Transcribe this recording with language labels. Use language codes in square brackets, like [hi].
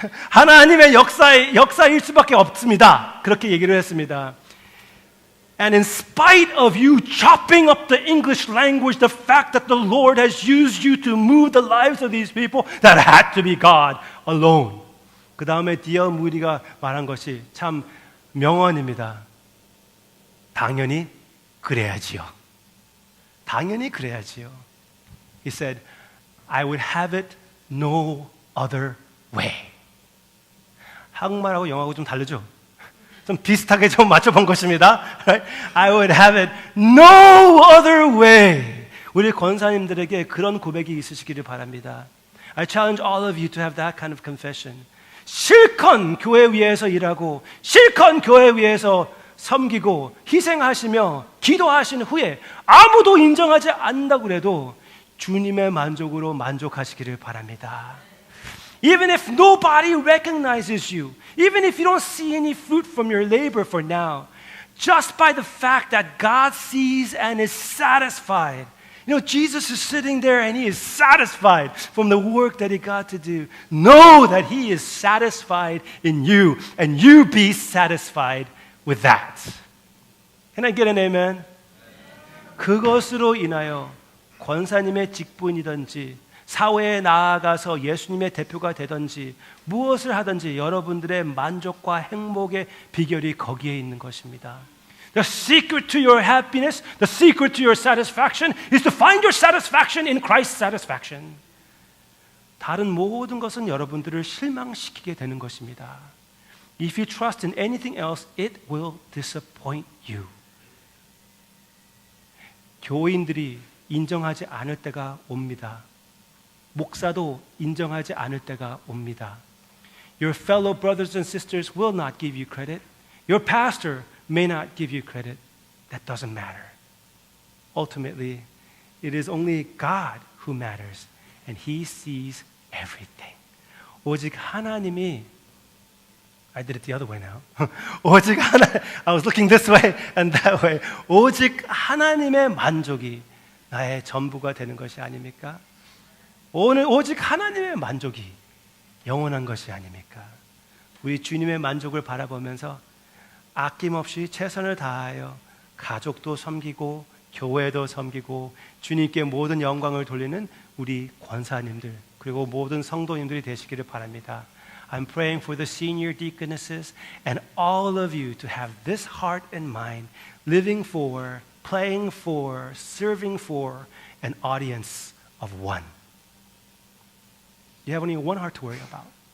[ko] 하나님의 역사일 수밖에 없습니다. 그렇게 얘기를 했습니다. [en] And in spite of you chopping up the English language, the fact that the Lord has used you to move the lives of these people, that had to be God alone. [ko] 그 다음에 D.L. Moody가 말한 것이 참 명언입니다. 당연히 그래야지요. 당연히 그래야지요. [en] He said, I would have it no other way. [ko] 한국말하고 영어하고 좀 다르죠? 좀 비슷하게 좀 맞춰본 것입니다. [en] I would have it no other way. [ko] 우리 권사님들에게 그런 고백이 있으시기를 바랍니다. [en] I challenge all of you to have that kind of confession. [ko] 실컷 교회 위에서 일하고 실컷 교회 위에서 섬기고 희생하시며 기도하신 후에 아무도 인정하지 않는다고 해도 주님의 만족으로 만족하시기를 바랍니다. [en] Even if nobody recognizes you, even if you don't see any fruit from your labor for now, just by the fact that God sees and is satisfied. You know, Jesus is sitting there and he is satisfied from the work that he got to do. Know that he is satisfied in you and you be satisfied with that. Can I get an amen? [ko] 그것으로 인하여 권사님의 직분이든지 사회에 나아가서 예수님의 대표가 되든지 무엇을 하든지 여러분들의 만족과 행복의 비결이 거기에 있는 것입니다. [en] The secret to your happiness, the secret to your satisfaction is to find your satisfaction in Christ's satisfaction. [ko] 다른 모든 것은 여러분들을 실망시키게 되는 것입니다. [en] If you trust in anything else, it will disappoint you. [ko] 교인들이 인정하지 않을 때가 옵니다. 목사도 인정하지 않을 때가 옵니다. [en] Your fellow brothers and sisters will not give you credit. Your pastor may not give you credit. That doesn't matter. Ultimately, it is only God who matters, and He sees everything. [ko] 오직 하나님이 [en] I did it the other way now. 오직 I was looking this way and that way. [ko] 오직 하나님의 만족이 나의 전부가 되는 것이 아닙니까? 오늘 오직 하나님의 만족이 영원한 것이 아닙니까? 우리 주님의 만족을 바라보면서 아낌없이 최선을 다하여 가족도 섬기고 교회도 섬기고 주님께 모든 영광을 돌리는 우리 권사님들 그리고 모든 성도님들이 되시기를 바랍니다. [en] I'm praying for the senior deaconesses and all of you to have this heart and mind, living for, playing for, serving for an audience of one. You have only one heart to worry about.